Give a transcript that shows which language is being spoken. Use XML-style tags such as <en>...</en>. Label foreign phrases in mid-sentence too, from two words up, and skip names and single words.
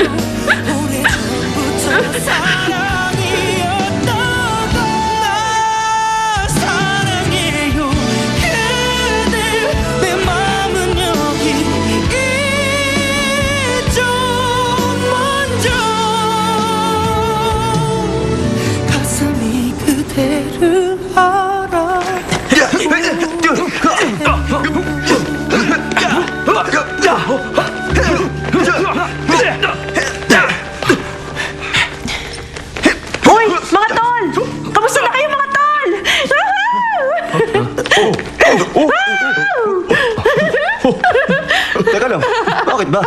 <ko>오래전부터 사랑이었다고 나 사랑해요. 그대 내 마음은 여기 있죠. 먼저 가슴이 그대를 알아.</ko> <tl>Hoy! Mga tol! Kamusta na kayo, mga tol? Teka lang, bakit ba?</tl>